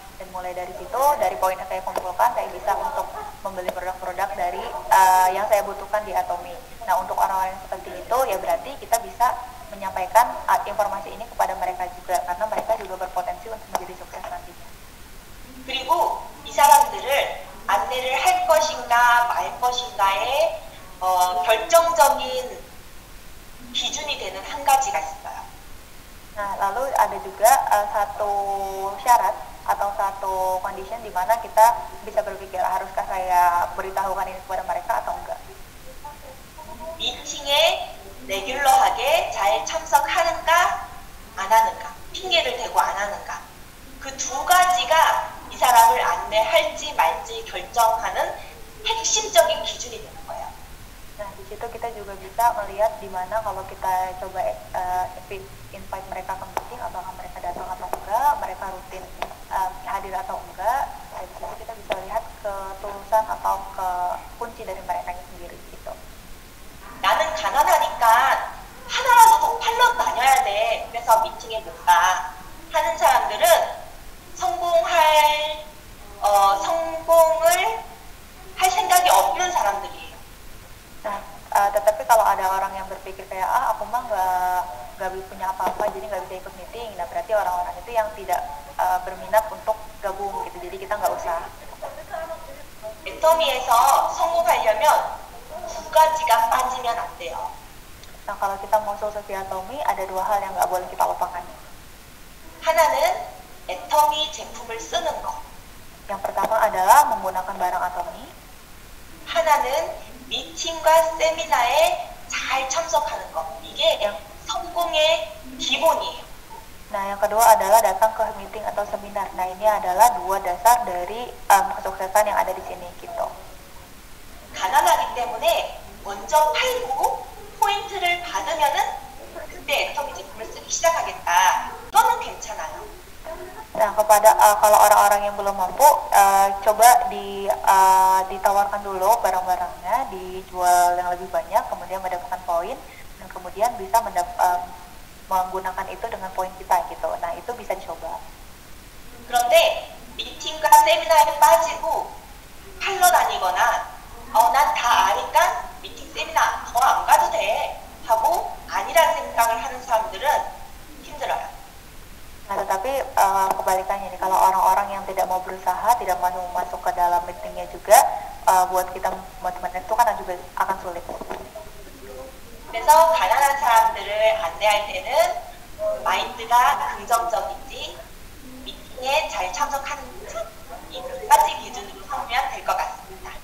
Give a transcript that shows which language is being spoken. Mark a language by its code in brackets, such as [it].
[id] Dan mulai dari situ, dari poin yang saya kumpulkan, saya bisa untuk membeli produk-produk dari yang saya butuhkan di Atomy. Nah, untuk orang-orang yang seperti itu, ya berarti kita bisa menyampaikan informasi ini kepada mereka juga, karena mereka juga berpotensi untuk menjadi sukses nantinya. [ko] 그리고 이 사람들을 안내를 할 것인가 말 것인가의 결정적인 기준이 되는 한 가지가 있어요. [id] Nah, lalu ada juga satu syarat atau satu condition di mana kita bisa berpikir haruskah saya beritahukan ini kepada mereka atau enggak. [ko] 미팅에 레귤러하게 잘 참석하는가 안 하는가, 핑계를 대고 안 하는가, 그 두 가지가 이 사람을 안내할지 말지 결정하는 핵심적인 기준이 되는 거예요. [id] Nah, di situ kita juga bisa melihat di mana kalau kita coba invite mereka ke meeting, apakah mereka datang atau enggak, mereka rutin hadir atau enggak. Nah, di situ kita bisa lihat ketulusan atau kunci dari mereka sendiri gitu. [ko] 나는 가난하니까 하나라도 더 팔러 다녀야 돼. 그래서 미팅에 못 가. 하는 사람들은 성공을 할 생각이 없는 사람들이에요. [id] Nah, tetapi kalau ada orang yang berpikir kayak aku mah nggak punya apa-apa, jadi nggak bisa ikut meeting. Nah, berarti orang-orang itu yang tidak berminat untuk gabung gitu. Jadi kita nggak usah. [ko] 애터미에서 성공하려면 두 가지가 빠지면 안 돼요. [id] Nah, kalau kita mau sukses di Atomy, ada dua hal yang nggak boleh kita lupakan. [ko] 하나는 애터미 제품을 쓰는 거. [id] Yang pertama adalah menggunakan barang Atomy. [ko] 하나는 미팅과 세미나에 잘 참석하는 거. 이게 성공의 기본이에요. [id] Nah, yang kedua adalah datang ke meeting atau seminar. Nah, ini adalah dua dasar dari kesuksesan yang ada di sini gitu. [ko] 가난하기 때문에 먼저 팔고 포인트를 받으면은 그때 애터미 제품을 쓰기 시작하겠다. 이거는 괜찮아요. [id] Nah, kalau orang-orang yang belum mampu, coba ditawarkan dulu barang-barangnya, dijual yang lebih banyak, kemudian mendapatkan poin, dan kemudian bisa menggunakan itu dengan poin kita gitu. Nah, itu bisa dicoba. [ko] 그런데 미팅과 세미나에 빠지고 팔러 다니거나 난 다 아니까 미팅 세미나 더 안 가도 돼 하고 아니라는 생각을 하는 사람들은 힘들어요. [id] Nah, tetapi kebalikannya nih, kalau orang-orang yang tidak mau berusaha, tidak mau masuk ke dalam meetingnya juga, buat kita motivasi itu kan juga akan sulit. [ko] 그래서 가난한 사람들을 안내할 때는 마인드가 긍정적인지 미팅에 잘 참석하는지 이 두 가지 기준으로 삼으면 될 것 같습니다.